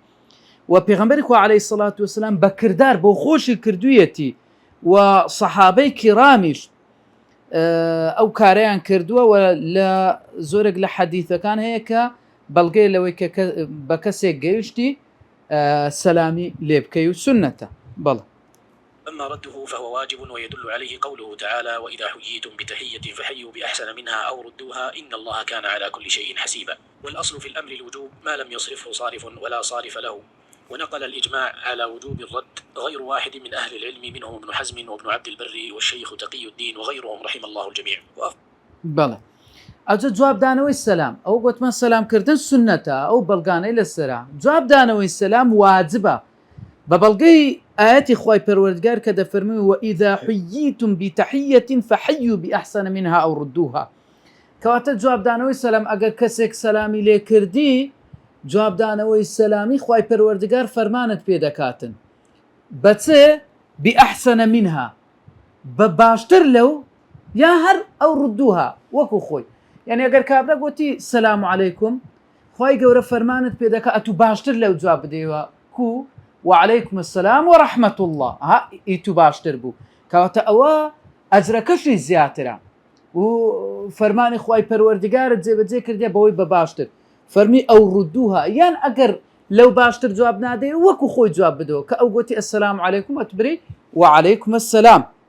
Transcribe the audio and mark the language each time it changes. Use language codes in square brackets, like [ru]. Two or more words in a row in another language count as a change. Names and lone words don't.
[ckb] و پێغەمبەری خوا [ar] عەلەیهی سەڵات وەسەلام [ckb] بە کردار بۆ خۆشی کردوویەتی، و سەحابەی کیرامیش ئەو کارەیان کردووە، و لە زۆرێک لە حەدیثەکان هەیە کە بەڵگەی لەوەی کە بە کەسێک گەیشتی سەلامی لێ بکەی و سنەتە. بەڵێ. [ar] أما رده فهو واجب، ويدل عليه قوله تعالى: وإذا حييتم بتحية فحيوا بأحسن منها أو ردوها إن الله كان على كل شيء حسيبا. والأصل في الأمر الوجوب ما لم يصرفه صارف ولا صارف له. ونقل الإجماع على وجوب الرد غير واحد من أهل العلم، منهم ابن حزم وابن عبد البر والشيخ تقي الدين وغيرهم رحم الله الجميع. [ckb] بەڵێ، ئەوجا جوابدانەوەی سەلام، ئەو گوتمان سەلامکردن سنەتە، ئەو بەڵگانەی لەسەرا. جوابدانەوەی سەلام واجبە بە بەڵگەی ئاەتی خوای پەروەردگار کە دەفەرمووی [ar] وإذا حييتم بتحية فحيوا بأحسن منها أو ردوها. [ckb] کەواتە جوابدانەوەی سەلام ئەگەر کەسێک سەلامی لێ کردی، جوابدانەوەی سەلامی خوای پەروەردگار فەرمانت پێ دەکاتن بەچێ [ar] بأحسن منها، [ckb] بە باشتر لەو، یا هەر ئەو ردوها وەکو خۆی. یعنی ئەگەر کابرا گوتی [ar] سەلام عەلەیکم، [ckb] خوای گەورە فەرمانت پێ دەکات ئەتوو باشتر لەو جواب بدەیەوە کو [ar] وعليكم السلام ورحمة الله، [ckb] ها ئیتو باشتر بوو. کەواتە ئەوە ئەجرەکەشی زیاترە، و فەرمانی خوای پەروەردگارت جێبەجێ کردێ بەوەی بە باشتر. فەرمی ئەو ڕودوها، یان ئەگەر لەو باشتر جواب نادەی وەکو خۆی جواب بدەوە کە ئەو گوتی [ar] ئەسسەلام عەلەیکم [ckb] ئەتبری [ar] وعەلەیکم ئەسسەلام.